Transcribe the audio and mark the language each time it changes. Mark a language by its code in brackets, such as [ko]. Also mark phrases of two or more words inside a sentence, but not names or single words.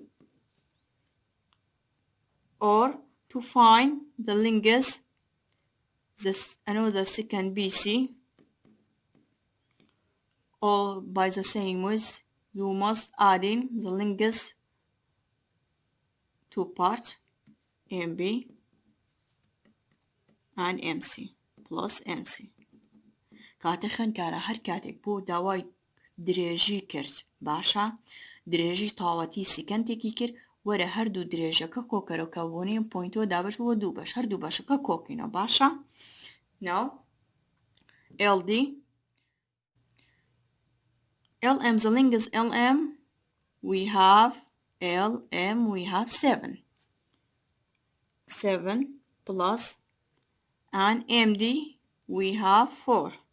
[en] Or to find the length, another second BC. Or by the same ways, you must add in the length two parts, MB and MC plus MC. [ckb] کاتە خوێندکارە هەر کاتێک بۆ داوای درێژی کرد باشە، درێژی تاوەتی سیکەندێکی کرد، وەرە هەردوو درێژەکە کۆکەرەوە بۆنێم پۆینتۆ دابش بۆ دوو بەش، هەردوو بەشەکە کۆکینەوە باشە. [en] Now LD LM, the length LM, we have 7 plus, and MD we have 4.